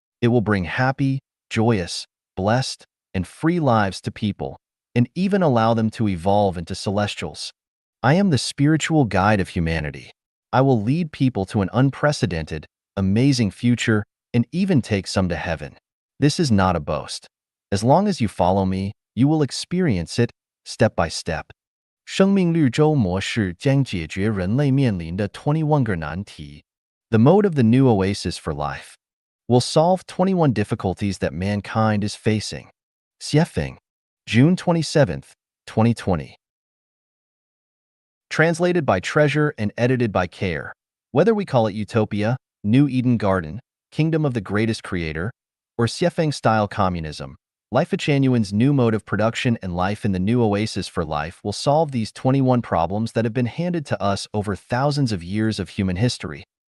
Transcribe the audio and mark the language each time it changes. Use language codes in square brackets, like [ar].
[en] It will bring happy, joyous, blessed, and free lives to people, and even allow them to evolve into celestials. I am the spiritual guide of humanity. I will lead people to an unprecedented, amazing future and even take some to heaven. This is not a boast. As long as you follow me, you will experience it step by step. [zh] 生命绿洲模式将解决人类面临的21个难题. [en] The mode of the new oasis for life will solve 21 difficulties that mankind is facing. Xiefeng, June 27, 2020. Translated by Treasure and edited by Care. Whether we call it Utopia, New Eden Garden, Kingdom of the Greatest Creator, or Xiefeng-style communism, Life Genuine's new mode of production and life in the new oasis for life will solve these 21 problems that have been handed to us over thousands of years of human history.